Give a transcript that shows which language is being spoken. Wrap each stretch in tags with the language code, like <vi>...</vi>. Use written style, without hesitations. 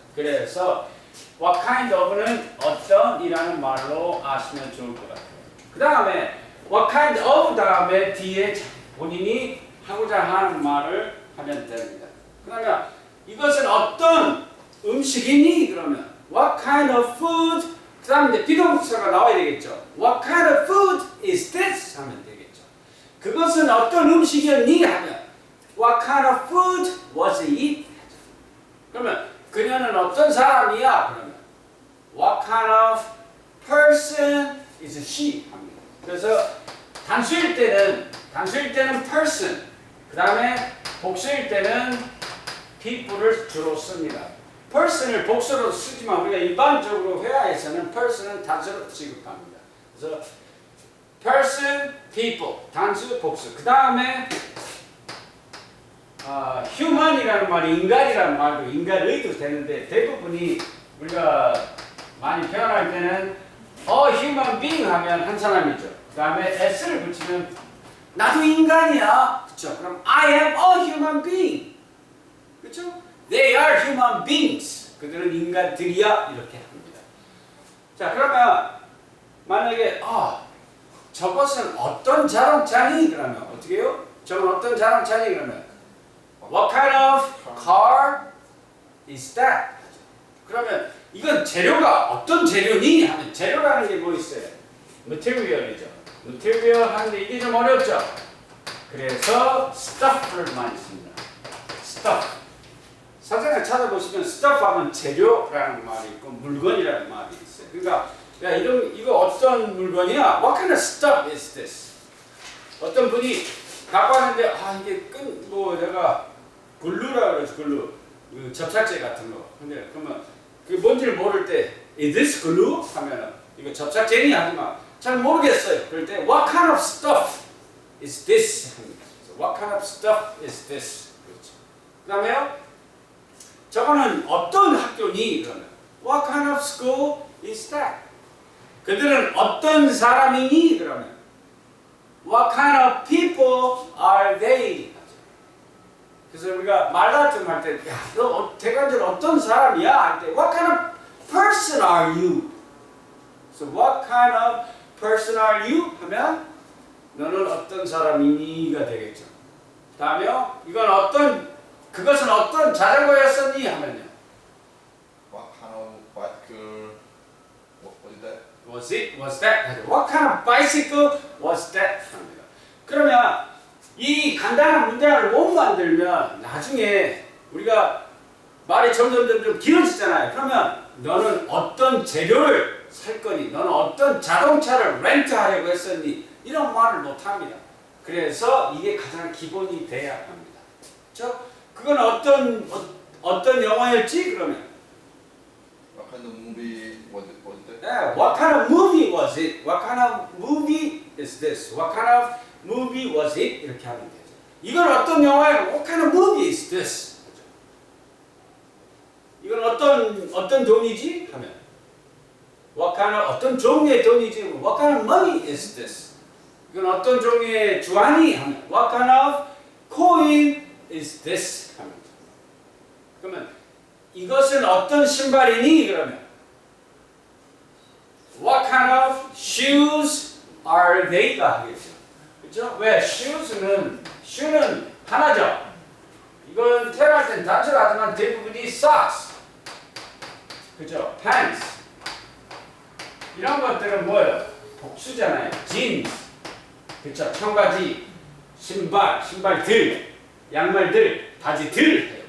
<ko>그래서</ko> <en>What kind of</en> <ko>는 어떤이라는 말로 아시면 좋을 것 같아요. 그 다음에</ko> <en>What kind of</en> <ko>다음에 뒤에 본인이 하고자 하는 말을 하면 됩니다. 그러면 이것은 어떤 음식이니? 그러면</ko> <en>What kind of food?</en> <ko>그 다음에 이제 비동사가 나와야 되겠죠.</ko> <en>What kind of food is this?</en> <ko>하면 되겠죠. 그것은 어떤 음식이었니? 하면</ko> <en>What kind of food was it?</en> <ko>그러면 그녀는 어떤 사람이야? 그러면</ko> <en>What kind of person is she?</en> <ko>합니다. 그래서 단수일 때는 person, 그 다음에 복수일 때는 people을 주로 씁니다. person을 복수로 쓰지만 우리가 일반적으로 회화에서는 person은 단수로 취급합니다. 그래서 person, people, 단수, 복수. 그 다음에 human이라는 말이 인간이라는 말도 인간의도 되는데 대부분이 우리가 많이 표현할 때는</ko> <en>a human being</en> <ko>하면 한 사람이죠. 그 다음에 s를 붙이면 나도 인간이야. 그렇죠? 그럼</ko> <en>I am a human being.</en> <ko>그렇죠?</ko> <en>They are human beings.</en> <ko>그들은 인간들이야. 이렇게 합니다. 자, 그러면 만약에 저것은 어떤 자동차니? 그러면 어떻게 해요? 저건 어떤 자동차니? 그러면</ko> <en>What kind of car is that?</en> <ko>그러면 이건 재료가 어떤 재료니? 하면 재료라는 게 뭐 있어요? material이죠. material 하는데 이게 좀 어렵죠? 그래서 stuff를 많이 씁니다.</ko> <en>stuff.</en> <ko>사전에 찾아보시면 stuff 하면 재료라는 말이 있고 물건이라는 말이 있어요. 그러니까 야 이거 어떤 물건이야?</ko> <en>What kind of stuff is this?</en> <ko>어떤 분이 갖고 왔는데 이게 내가 글루라 그러죠. 글루. 그 접착제 같은 거. 근데 그러면 그게 뭔지를 모를 때</ko> <en>Is this glue?</en> <ko>하면은 이거 접착제니? 하지만 잘 모르겠어요. 그럴 때</ko> <en>What kind of stuff is this?</en> <ko>합니다.</ko> <en>What kind of stuff is this?</en> <ko>그렇죠. 그 다음에요. 저거는 어떤 학교니? 그러면</ko> <en>What kind of school is that?</en> <ko>그들은 어떤 사람이니? 그러면</ko> <en>What kind of people are they?</en> <ko>그래서 우리가 말다툼 할 때, 너 대관절 어떤 사람이야? 할 때,</ko> <en>What kind of person are you? So what kind of person are you?</en> <ko>하면 너는 어떤 사람이니가 되겠죠. 다음에요. 그것은 어떤 자전거였었니? 하면요.</ko> <en>What kind of bicycle was Was that? it? Was that? What kind of bicycle was that?</en> <ko>합니다. 그러면 이 간단한 문장을 못 만들면 나중에 우리가 말이 점점 길어지잖아요. 그러면 너는 어떤 재료를 살 거니? 너는 어떤 자동차를 렌트하려고 했었니? 이런 말을 못 합니다. 그래서 이게 가장 기본이 돼야 합니다. 그건 어떤 영화였지? 그러면</ko> <en>What kind of movie was that? Yeah, what kind of movie was it? What kind of movie is this? What kind of movie was it?</en> <ko>이렇게 하면 되죠. 이건 어떤 영화예요?</ko> <en>What kind of movie is this?</en> <ko>이건 어떤 돈이지? 하면</ko> <en>What kind of</en> <ko>어떤 종류의 돈이지?</ko> <en>What kind of money is this?</en> <ko>이건 어떤 종류의 주안이? 하면</ko> <en>What kind of coin is this?</en> <ko>하면 그러면 이것은 어떤 신발이니? 그러면</ko> <en>What kind of shoes are they가</en> <ko>하겠죠. 그렇죠? 왜? shoe는 하나죠. 이건 태어날 땐 단수를 하지만 대부분이 socks. 그렇죠? pants. 이런 것들은 뭐예요? 복수잖아요. jeans. 그렇죠? 청바지, 신발들, 양말들, 바지들.</ko>